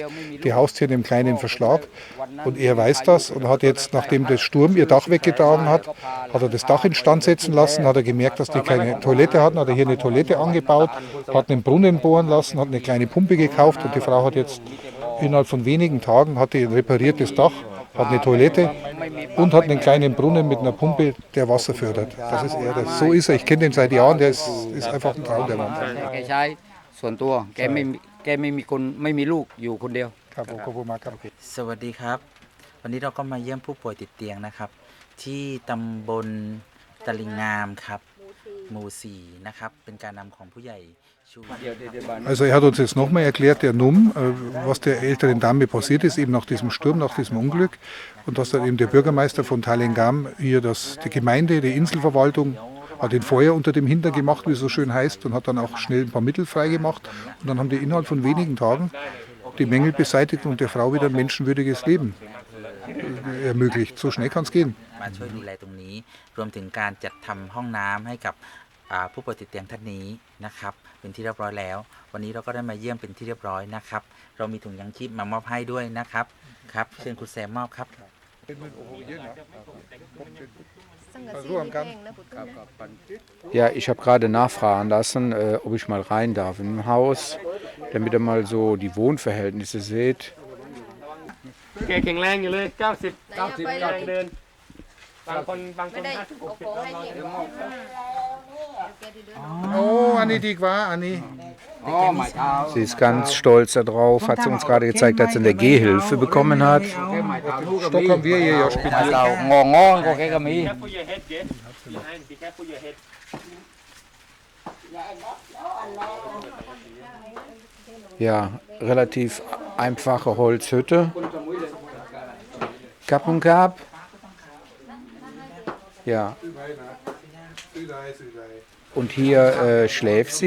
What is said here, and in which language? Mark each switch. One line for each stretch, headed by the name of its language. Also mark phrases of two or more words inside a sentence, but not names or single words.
German: Die haust hier in einem kleinen Verschlag. Und er weiß das und hat jetzt, nachdem der Sturm ihr Dach weggetragen hat, hat er das Dach instand setzen lassen, hat er gemerkt, dass die keine Toilette hatten, hat er hier eine Toilette angebaut, hat einen Brunnen bohren lassen, hat eine kleine Pumpe gekauft und die Frau hat jetzt innerhalb von wenigen Tagen hat ein repariertes Dach, hat eine Toilette und hat einen kleinen Brunnen mit einer Pumpe, der Wasser fördert. Das ist er. So ist er. Ich kenne den seit Jahren. Der ist einfach ein Traum, der Mann.
Thai: แกใช้ส่วนตัวแกไม่มีคนไม่มีลูกอยู่คนเดียว ครับผมขอบคุณมากครับ สวัสดีครับ วันนี้เราก็มาเยี่ยมผู้ป่วยติดเตียงนะครับ ที่ตำบลตะลิงงามครับหมู่ 4 นะครับ เป็นการนำของผู้ใหญ่ชู
German: Also er hat uns jetzt nochmal erklärt, der Num, was der älteren Dame passiert ist, eben nach diesem Sturm, nach diesem Unglück. Und dass dann eben der Bürgermeister von Talengam hier die Gemeinde, die Inselverwaltung, hat den Feuer unter dem Hintern gemacht, wie es so schön heißt, und hat dann auch schnell ein paar Mittel freigemacht. Und dann haben die innerhalb von wenigen Tagen die Mängel beseitigt und der Frau wieder ein menschenwürdiges Leben ermöglicht. So schnell kann es gehen. มาช่วยดูแลตรงนี้ รวมถึงการจัดทำห้องน้ำให้กับผู้ป่วยติดเตียงท่านนี้นะครับ เป็นที่เรียบร้อยแล้ว วันนี้เราก็ได้มาเยี่ยมเป็นที่เรียบร้อยนะครับ เรามีถุงยังชีพมามอบให้ด้วยนะครับ ครับ เชิญคุณแซมมอบครับ Ja, ich habe gerade nachfragen lassen, ob ich mal rein darf in ein Haus, damit ihr mal so die Wohnverhältnisse seht.
Thai: แกแข็งแรงอยู่เลย90กำลังเดินบางคน50
German: Oh, Anni, die war, Anni. Sie ist ganz stolz darauf, hat sie uns gerade gezeigt, dass sie eine Gehhilfe bekommen hat. Stock haben wir hier ja spendiert.
Thai: งอๆก็แกก็มี
English: Careful your head yeah behind be careful your head
German: Ja, relativ einfache Holzhütte. Kap und Kap. Ja. Und hier schläft sie.